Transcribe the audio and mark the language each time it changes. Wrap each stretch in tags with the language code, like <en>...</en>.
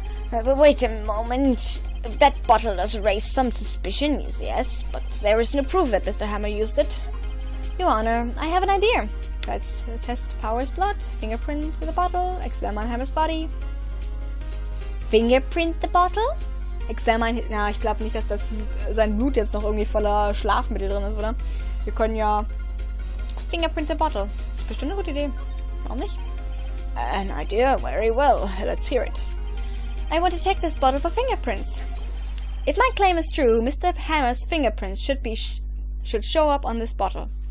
<en>But wait a moment. That bottle does raise some suspicions, yes, but there is no proof that Mr. Hammer used it. Your Honor, I have an idea. Let's test Power's blood, fingerprint to the bottle, examine Hammer's body. Fingerprint the bottle? Examine...</en> <de>Na, ich glaube nicht, dass sein Blut jetzt noch irgendwie voller Schlafmittel drin ist, oder? Wir können ja...</de> <en>Fingerprint the bottle.</en> <de>Bestimmt eine gute Idee. Warum nicht?</de> <en>An idea? Very well. Let's hear it. I want to check this bottle for fingerprints. If my claim is true, Mr. Hammer's fingerprints should be should show up on this bottle.</en>